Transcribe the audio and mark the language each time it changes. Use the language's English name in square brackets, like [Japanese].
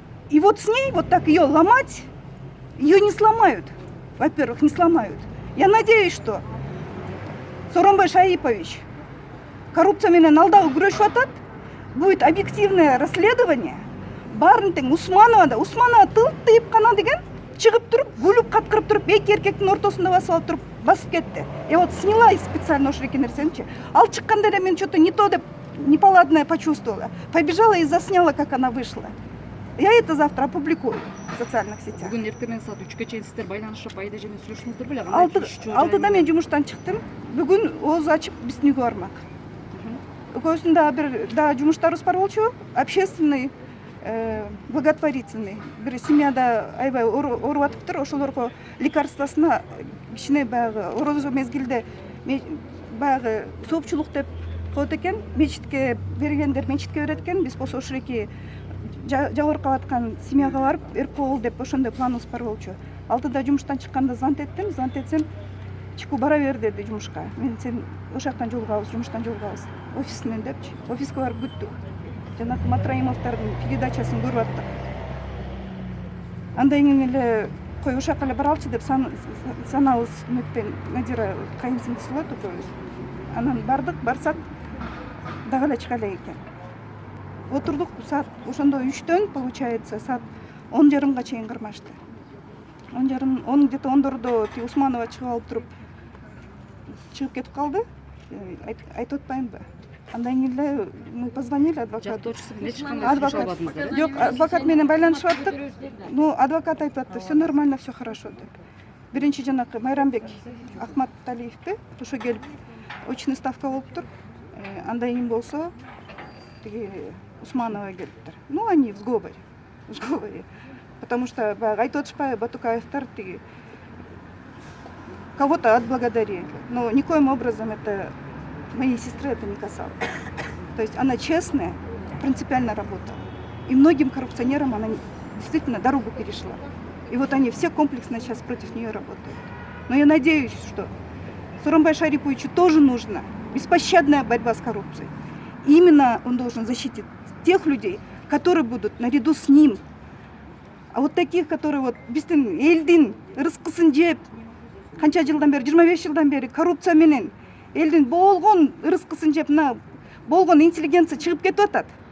[Russian] И вот с ней вот так ее ломать, ее не сломают. Во-первых, не сломают. Я надеюсь, что Сооронбай Шаипович коррупция [Kyrgyz] менен алдагы күрөшүп атат. [Russian] Будет объективное расследование. [Kyrgyz] Баарын тең Усманова тыл тыйып кана деген чыгып туруп, күлүп каткырып туруп, эки эркектин ортосунда басып алып туруп басып кетти. [Russian] Я вот сняла специально [Kyrgyz] ошоки нерсеничи. Ал чыкканда эле мен [Russian] что-то не то [Kyrgyz] деп [Russian] неполадное почувствовала. Побежала и засняла, как она вышла. Я это завтра опубликую в социальных сетях. [Kyrgyz] Бүгүн эртең саат 3-кө чейин сиздер байланышып Аида менен сүйлөштүңүздөр беле? Алтыда мен жумуштан чыктым. Бүгүн ооз ачып биздин үйгө бармак. Экөөсүндө бир да жумуштарыбыз бар болчу. [Russian] Общественный, благотворительный. [Kyrgyz] Бир семьяда аябай ооруп атыптыр. Ошолорго лекарствосуна кичине баягы орозо мезгилде баягы соопчулук деп коет экен. Мечитке бергендер мечитке берет экен. Биз болсо ошоки жабыркап аткан семьяга барып, эркол деп ошондой планыбыз бар болчу. Алтыда жумуштан чыкканда звонт этсем, чыгып бара бер деди жумушка. Мен сен ошол жактан жолугабыз, жумуштан жолугабыз. Офисинен депчи. Офиске барып күттүк. Жанакы Матраимовдордун передачасын көрүп аттык. Андай эле кой ошол жака эле баралчы деп санабыз үмүтпен Надира кайынсиңдиси болот экөөбүз. Анан барсак дагы эле чыга элек экен. Отурдук саат ошондо 3-төн получается саат 10:30 чейин кырмашты. [Russian] он где-то 14 [Kyrgyz] тиги Усманова чыгып алып туруп чыгып кетип калды. Айтып атпаймынбы? Андан кийин эле [Russian] мы позвонили адвокату. [Kyrgyz] Жактоочусу менен эч кандай Адвокат. сүйлөшө албадыңыздар, Жок, адвокат менен байланышып аттык. [Russian] Ну, адвокат [Kyrgyz] айтып атты, [Russian] все нормально, все хорошо [Kyrgyz] деп. Биринчи жанакы Майрамбек Ахматалиевди ошо келип очный ставка болуптур. Андан кийин болсо тиги Усманова келиптир. [Russian] Ну, они в сговоре. В сговоре. Потому что [Kyrgyz] баягы айтып атышпайбы Батукаевтар тиги [Russian] кого-то отблагодарили. Но никоим образом это моей сестры это не касалось. То есть она честная, принципиально работала. И многим коррупционерам она действительно дорогу перешла. И вот они все комплексно сейчас против нее работают. Но я надеюсь, что Сооронбай Шариповичу тоже нужна беспощадная борьба с коррупцией. И именно он должен защитить тех людей, которые будут наряду с ним. А вот таких, которые вот [Kyrgyz] биздин элдин ырыскысын жеп, канча жылдан бери, 25 жылдан бери коррупция менен элдин болгон ырыскысын жеп, мына болгон интеллигенция чыгып кетип атат.